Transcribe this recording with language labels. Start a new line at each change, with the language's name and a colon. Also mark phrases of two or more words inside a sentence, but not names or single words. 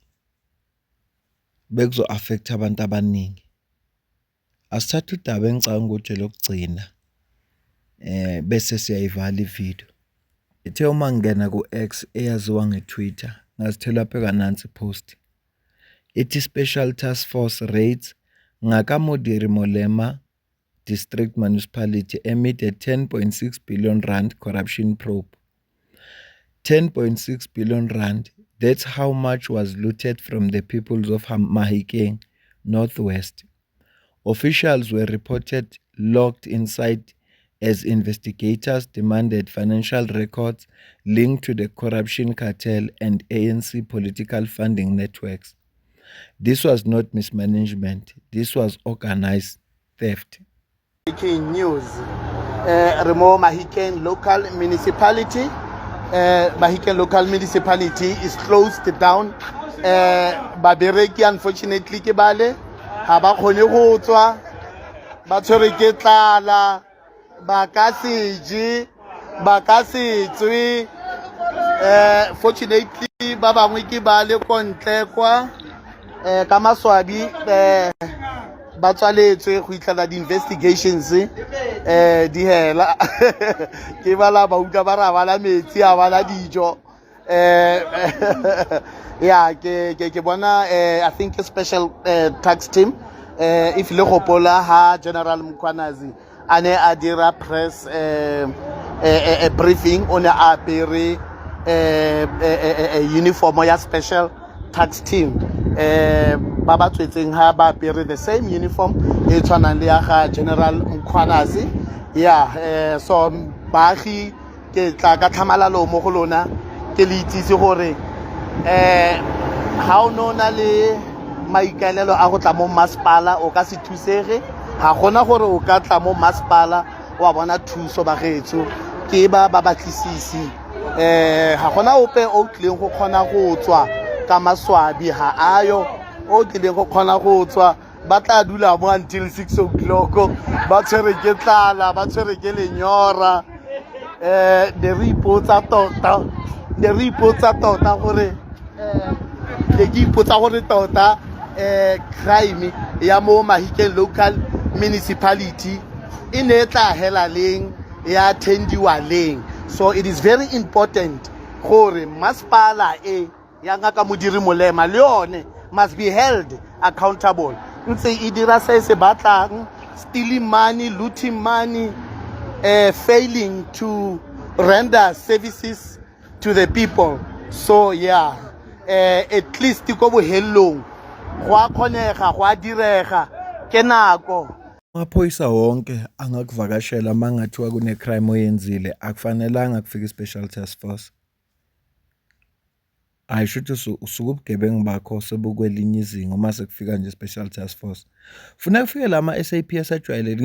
Zulu: Bekuzo-affect abantu abaningi. Asithathe udaba engicabanga ukuthi lokugcina bese siyayivala ivideo. Ithe uma ngena ku-X eyaziwa ngeTwitter ngazithela pheka nansi post. Ithi
English: Special Task Force raids Ngakamodiri Molema District Municipality amid a 10.6 billion rand corruption probe. 10.6 billion rand, that's how much was looted from the peoples of Mahikeng, Northwest. Officials were reported locked inside as investigators demanded financial records linked to the corruption cartel and ANC political funding networks. This was not mismanagement, this was organized theft. Breaking news. Remo Mahikeng local municipality. Mahikeng local municipality is closed down.
Tswana: Babereki unfortunately ke bale ha ba khone go tswa ba tshwere ke tlala ba ka seje ba ka setswe fortunately ba bangwe ke bale kontle kwa ka maswabi ba tswaletswe go itlala di investigations di hela ke bala ba uka ba ra bala metsi a bala dijo yeah ke bona
English: I think a special tax team
Tswana: if le gopola ha General Mkhwanazi ane a dira press a briefing on a apere uniform ya
English: special tax team
Tswana: ba ba tswetseng ha ba apere
English: the same uniform
Tswana: e tshwanang le ya ga General Mkhwanazi. Yeah so baagi ke tla ka tlhamalalo mo go lona ke le itsise gore ha o nona le maikaelelo a go tla mo masepala o ka se thusege ga gona gore o ka tla mo masepala wa bona thuso ba getso ke ba batlisisi ga gona ope o tlileng go kgona go tswa ka maswabi ha ayo o tlileng go kgona go tswa ba tla dula mo
English: until 6 o'clock
Tswana: ba tshwere ke tlala ba tshwere ke lenyora
English: the reports
Tswana: tota gore le ke ipotsa gore tota crime ya mo Mahikeng local municipality e ne tla hela leng ya tendiwa leng.
English: So it is very important
Tswana: gore masepala ya Ngakamodiri Molema le yone
English: must be held accountable.
Tswana: Ntse e dira se se batlang,
English: stealing money, looting money, failing to render services to the people.
Tswana: So yeah,
English: at least
Tswana: go bohelong go a khonega go a direga ke nako.
Zulu: Amaphoyisa wonke angakuvakashela mangathiwa kune crime oyenzile akufanelanga kufika i-
English: special task force.
Zulu: Ayisho ukuthi usuke ubugebengu bakho sebukwelinye izinga uma sekufika nje
English: special task force.
Zulu: Funeka kufike lama SAPS ajwayelekile.